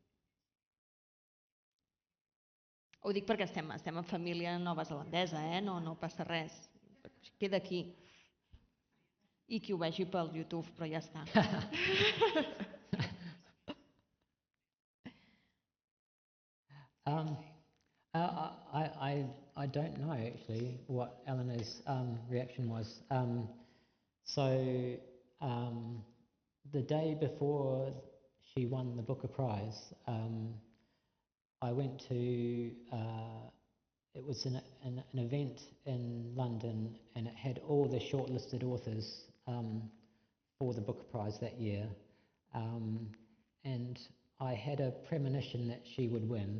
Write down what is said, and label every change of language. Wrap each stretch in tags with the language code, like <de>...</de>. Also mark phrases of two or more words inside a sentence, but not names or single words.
<ca>Ho dic perquè estem en família neozelandesa, no passa res, queda aquí. I qui ho vegi pel YouTube, però ja està.</ca> <en>I don't know actually what Eleanor's reaction was. The day before she won the Booker Prize, I went to it was an event in London, and it had all the shortlisted authors for the Booker Prize that year, and I had a premonition that she would win.</en>